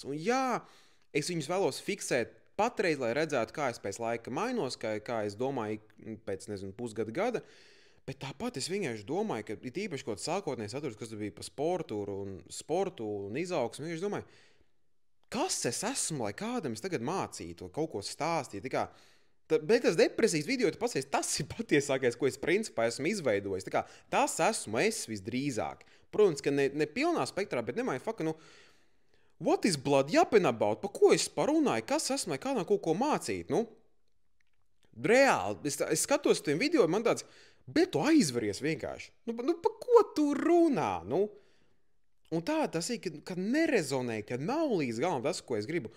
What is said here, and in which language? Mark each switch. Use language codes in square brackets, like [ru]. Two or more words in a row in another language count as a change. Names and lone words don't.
[lv] Un jā, es viņus vēlos fiksēt patreiz, lai redzētu, kā es pēc laika mainos, kā es domāju pēc, pusgada, bet tāpat es vienkārši domāju, ka ir īpaši kaut sākotnējs atturis, kas bija par sportu un izaugsmu, vienkārši domāju, kas es esmu, lai kādam es tagad mācītu, kaut ko stāstītu. Bet tas depresijas video, tas ir patiesākais, ko es principā esmu izveidojis. Tas esmu es visdrīzāk. Protams, ka ne pilnā spektrā, bet nemāju faka, [en] what is blood yapping about? [lv] Pa ko es parunāju? Kas esmu, lai kādam kaut ko mācīt? Reāli, es skatos tiem video, man tāds, bet tu aizveries vienkārši. Pa ko tu runā? Un tā tas ir, ka nerezonē, ka nav līdz galam tas, ko es gribu.